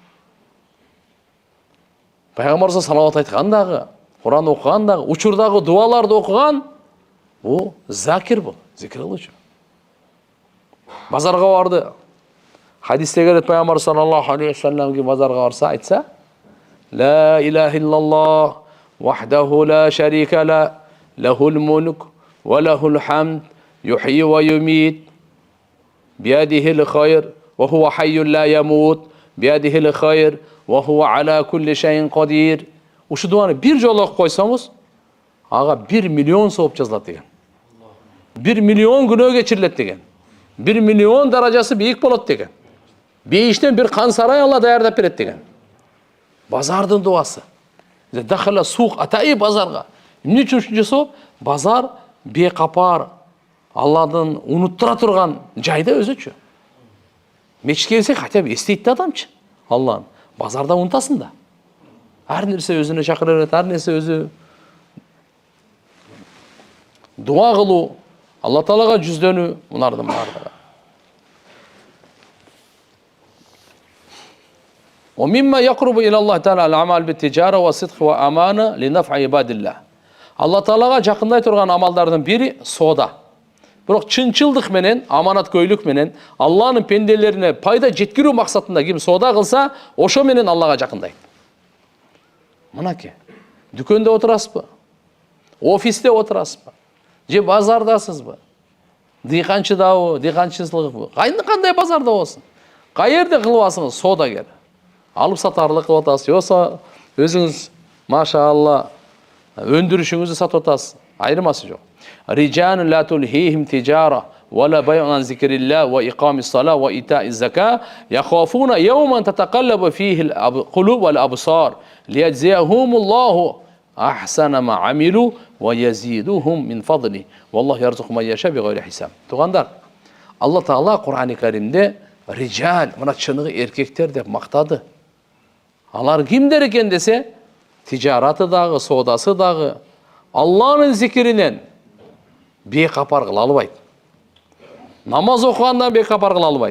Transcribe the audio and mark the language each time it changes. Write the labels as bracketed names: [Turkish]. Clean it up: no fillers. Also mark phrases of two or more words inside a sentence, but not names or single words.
[Kyrgyz] Пайгамбар салават айткан дагы, Кур'ан окуган дагы, учурдагы дуаларды окуган, бул закир бул, зикир кылуучу. Базарга барды. Хадисте келет Пайгамбар [Arabic] صلى الله عليه وسلم [Kyrgyz] базарга барса айтса: [Arabic] "لا إله إلا الله، وحده لا شريك له، له الملك وله الحمد، يحيي ويميت، بيده الخير، وهو حي لا يموت، بيده الخير، وهو على كل شيء قدير." [Kyrgyz] Ушу дуаны бир жолу окуп койсоңуз, ага 1 миллион сооп жазылат деген. 1 миллион күнөө кечирилет деген. 1 миллион даражасы бийик болот деген. Бейиштен бир кан сарай Алла даярдап берет деген. Базардын дуасы. [Arabic] دخل السوق [Kyrgyz] атай базарга. Эмне үчүн ушунча жасоо? Базар бекапар, Алладын унуттура турган жайда өзүчү. Мечитке келсек, хотя бы эстейт да адамчы. Алланы базарда унутасың да. Ар нерсе өзүнө чакыра берет, ар нерсе өзү. Дуа кылуу, Алла Таалага жүздөнүү, мунардын бардыгы. [Arabic] ومما يقرب إلى الله تعالى الأعمال بالتجارة والصدق وأمانة لنفع عباد الله. [Kyrgyz] Алла Таалага жакындай турган амалдардын бири сода. Бирок чынчылдык менен, аманаткөйлүк менен Алланын пенделерине пайда жеткирүү максатында ким сода кылса, ошо менен Аллага жакындайт. Мынаке, дүкөндө отурасызбы? Офисте отурасызбы? Же базардасызбы? Дыйканчыдабы, дыйканчылыкпы? Кандай базарда болсун? Каерде кылбасыңыз содагер. Алып сатарлык кылып атасыз, жоксо өзүңүз машаалла өндүрүшүңүздү сатып атасыз. Айырмасы жок. [Arabic] رجال لا تلهيهم تجارة ولا بيع عن ذكر الله وإقام الصلاة وإيتاء الزكاة يخافون يوما تتقلب فيه القلوب والأبصار ليجزيهم الله أحسن ما عملوا ويزيدهم من فضله والله يرزق من يشاء بغير حساب. [Kyrgyz] Тугандар, Алла Таала Кур'ан-ы Каримде рижал, мына чыныгы эркектер деп мактады. Алар кимдер экен десе, тижараты дагы, содасы дагы Алланын зикиринен бекапар кыла албайт. Намаз окугандан бекапар кыла албайт.